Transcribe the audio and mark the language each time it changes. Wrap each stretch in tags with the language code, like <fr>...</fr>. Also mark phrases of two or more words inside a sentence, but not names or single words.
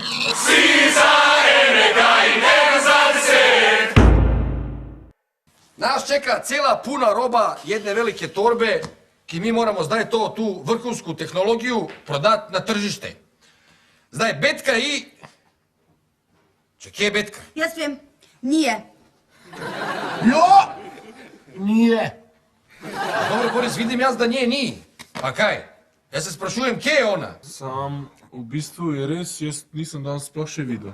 <hr>Nas čeka cijela puna roba jedne velike torbe ki mi moramo,</hr> <sl>zdaj to,</sl> <hr>tu vrhunsku tehnologiju prodat na tržište.</hr> <sl>Zdaj, Betka i... Kje je Betka? Jaz vem, nije.</sl> <hr>Jo! Nije.</hr> <sl>Dobro, Boris, vidim jaz, da nje ni. Pa kaj? Jaz se sprašujem, kje je ona? Sam, v bistvu je res, jaz nisem danes sploh še videl.</sl>